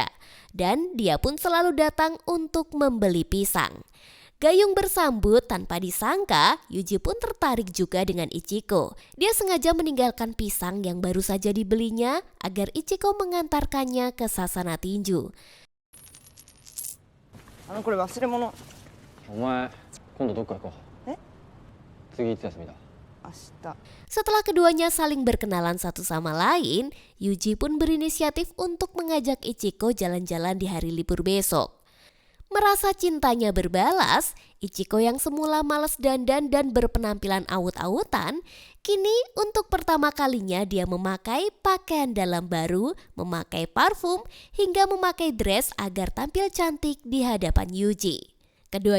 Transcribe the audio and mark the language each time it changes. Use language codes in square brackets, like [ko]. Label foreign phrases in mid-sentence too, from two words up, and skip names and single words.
[id] Dan dia pun selalu datang untuk membeli pisang. Gayung bersambut tanpa disangka, Yuji pun tertarik juga dengan Ichiko. Dia sengaja meninggalkan pisang yang baru saja dibelinya agar Ichiko mengantarkannya ke sasana tinju. [ja] これ忘れ物。お前、今度どっか行こう。次いつ休みだ？明日。 [id] Setelah keduanya saling berkenalan satu sama lain, Yuji pun berinisiatif untuk mengajak Ichiko jalan-jalan di hari libur besok. Merasa cintanya berbalas, Ichiko yang semula malas dandan dan berpenampilan awut-awutan, kini untuk pertama kalinya dia memakai pakaian dalam baru, memakai parfum, hingga memakai dress agar tampil cantik di hadapan Yuji.